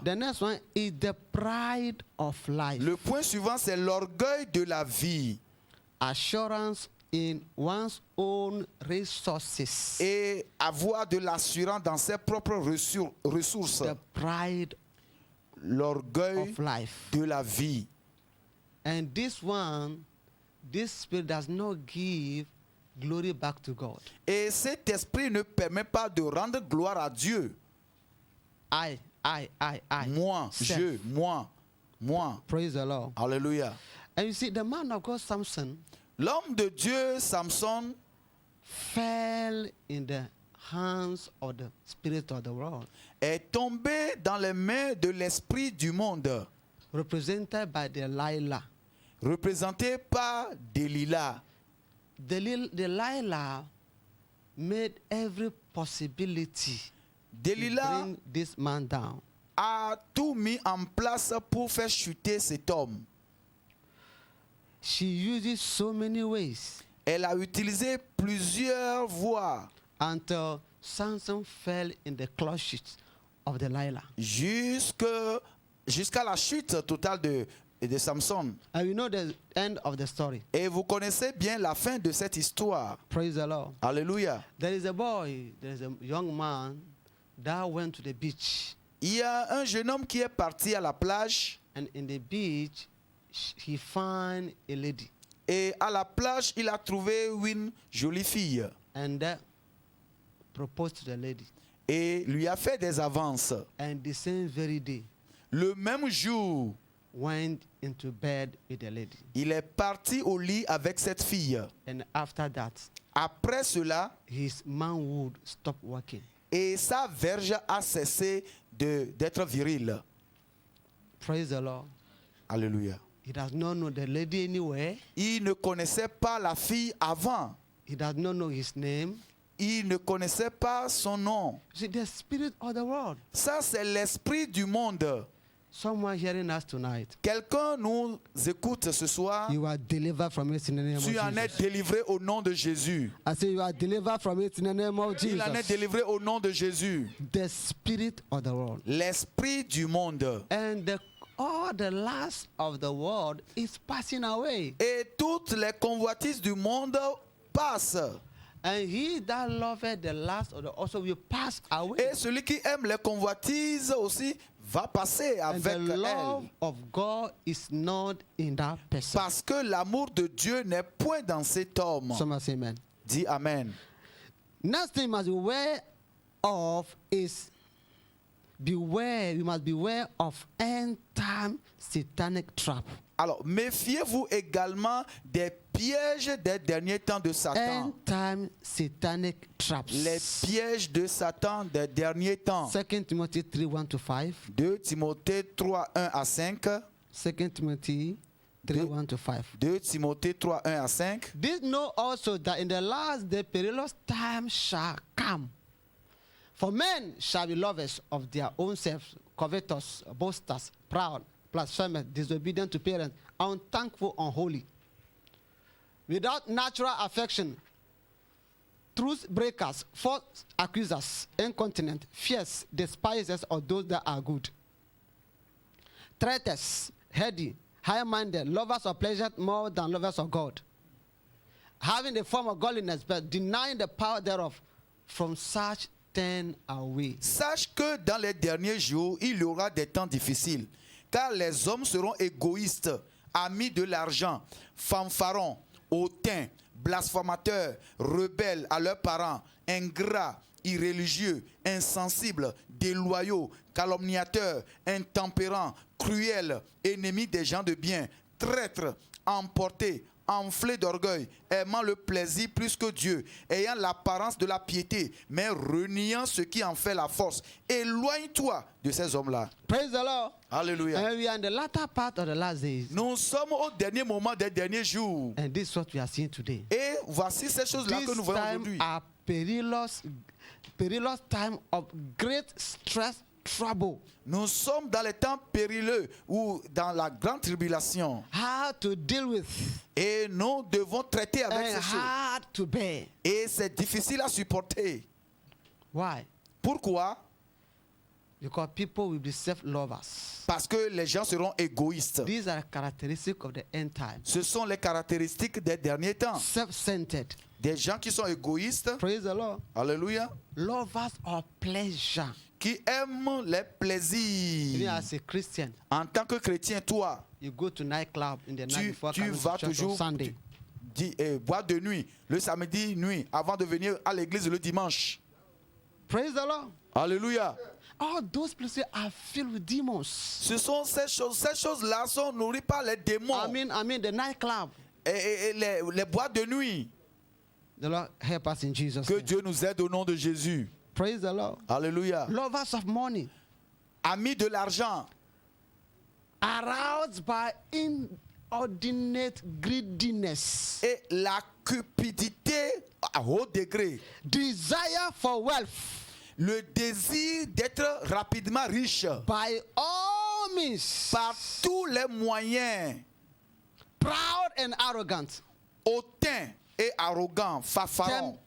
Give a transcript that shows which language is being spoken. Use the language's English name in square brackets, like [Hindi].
[English] The next one is the pride of life. [French] Le point suivant, c'est l'orgueil de la vie. [English] Assurance in one's own resources. [French] Et avoir de l'assurance dans ses propres ressources. [English] The pride [French] L'orgueil [English] of life. [French] de la vie. [English] And this spirit does not give glory back to God. [French] Et cet esprit ne permet pas de rendre gloire à Dieu. [English] I. [French] Moi, [English] Self. [French] je, moi. [English] Praise the Lord. [French] Alléluia. [English] And you see, the man of God, Samson, [French] L'homme de Dieu, Samson, [English] fell in the hands of the spirit of the world, [French] est tombé dans les mains de l'esprit du monde, [English] represented by Delilah. [French] représenté par Delilah. [English] Delilah made every possibility to [French] Delilah [English] bring this man down. [French] a tout mis en place pour faire chuter cet homme. [English] She uses so many ways [French] Elle a utilisé plusieurs voies [English] until Samson fell in the clutches of Delilah. [French] jusqu'à la chute totale de Samson. [English] And we know the end of the story. [French] Et vous connaissez bien la fin de cette histoire. [English] Praise the Lord. [French] Alléluia. [English] There is a young man that went to the beach. [French] Il y a un jeune homme qui est parti à la plage. [English] And in the beach, he found a lady. [French] Et à la plage, il a trouvé une jolie fille. [English] And proposed to the lady. [French] Et lui a fait des avances. [English] And the same very day, [French] Le même jour, [English] went into bed with the lady. [French] il est parti au lit avec cette fille. [English] And after that, [French] Après cela, [English] his manhood stopped working. [French] et sa verge a cessé d'être virile. [English] Praise the Lord. [French] Alléluia. [English] He does not know the lady anywhere. [French] Il ne connaissait pas la fille avant. [English] He does not know his name. [French] Il ne connaissait pas son nom. [English] See, the spirit of the world [French] Ça, c'est l'esprit du monde. [English] Someone hearing us tonight, [French] Quelqu'un nous écoute ce soir. [English] you are delivered from it in the name of [French] Tu en es [English] Jesus. [French] délivré au nom de Jésus. [English] I say you are delivered from it in the name of [French] Il en est [English] Jesus. [French] délivré au nom de Jésus. [English] The spirit of the world [French] L'esprit du monde. [English] and all the lust of the world is passing away. [French] Et toutes les convoitises du monde passent. [English] And he that loveth the lust of the also will pass away. [French] Et celui qui aime les convoitises aussi va passer [English] And [French] avec [English] the love [French] elle. [English] of God is not in that person. [French] Parce que l'amour de Dieu n'est point dans cet homme. [English] Someone say amen. [French] Dis Amen. [English] Next thing you must be aware of is we must beware of end time satanic trap. [French] Alors, méfiez-vous également des pièges des derniers temps de Satan. [English] End time satanic traps. [French] Les pièges de Satan des derniers temps. [English] 2 Timothy 3, 1 to 5. [French] 2 Timothée 3, 1 à 5. [English] 2 Timothy 3, 1 to 5. [French] 2 Timothée 3, 1 à 5. [English] This know also that in the last day perilous time shall come. For men shall be lovers of their own selves, covetous, boasters, proud, blasphemous, disobedient to parents, unthankful, unholy, without natural affection, truth breakers, false accusers, incontinent, fierce, despisers of those that are good, traitors, heady, high-minded, lovers of pleasure more than lovers of God, having the form of godliness but denying the power thereof. From such turn away. [French] Sache que dans les derniers jours, il y aura des temps difficiles, car les hommes seront égoïstes, amis de l'argent, fanfarons, hautains, blasphémateurs, rebelles à leurs parents, ingrats, irréligieux, insensibles, déloyaux, calomniateurs, intempérants, cruels, ennemis des gens de bien, traîtres, emportés, enflés d'orgueil, aimant le plaisir plus que Dieu, ayant l'apparence de la piété, mais reniant ce qui en fait la force. Éloigne-toi de ces hommes-là. [English] Praise the Lord. [French] Alléluia. [English] And we are in the latter part of the last days. [French] Nous sommes au dernier moment des derniers jours. [English] And this is what we are seeing today. [French] Et voici ces choses-là que [English] This [French] nous voyons [English] time [French] aujourd'hui. [English] are perilous time of great stress, trouble. [French] Nous sommes dans les temps périlleux ou dans la grande tribulation. [English] How to deal with [French] Et nous devons traiter avec [English] and [French] ces choses. [English] hard to bear. [French] Et c'est difficile à supporter. [English] Why? [French] Pourquoi? [English] Because people will be self-lovers. [French] Parce que les gens seront égoïstes. [English] These are characteristics of the end time. [French] Ce sont les caractéristiques des derniers temps. [English] Self-centered. [French] Des gens qui sont égoïstes. [English] Praise the Lord. [French] Alléluia. [English] Lovers of pleasure. [French] Qui aiment les [English] Even [French] plaisirs. [English] as a Christian, [French] En tant que chrétien, toi, [English] you go to nightclub in the night [French] tu [English] before coming [French] vas [English] to church on [French] toujours [English] Sunday. [French] boire de nuit, le samedi nuit, avant de venir à l'église le dimanche. [English] Praise the Lord. [French] Alléluia. [English] All those places are filled with demons. [French] Ce sont ces choses-là sont nourries par les démons. [English] I mean the nightclub. [French] Et les boîtes de nuit. [English] The Lord help us in Jesus' [French] Que [English] name. [French] Dieu nous aide au nom de Jésus. [English] Praise the Lord. [French] Alléluia. [English] Lovers of money, [French] Amis de l'argent, [English] aroused by inordinate greediness, [French] et la cupidité à haut degré. [English] desire for wealth, [French] Le désir d'être rapidement riche [English] by all means, [French] par tous les moyens. [English] proud and arrogant, [French] Hautain et arrogant, fanfaron.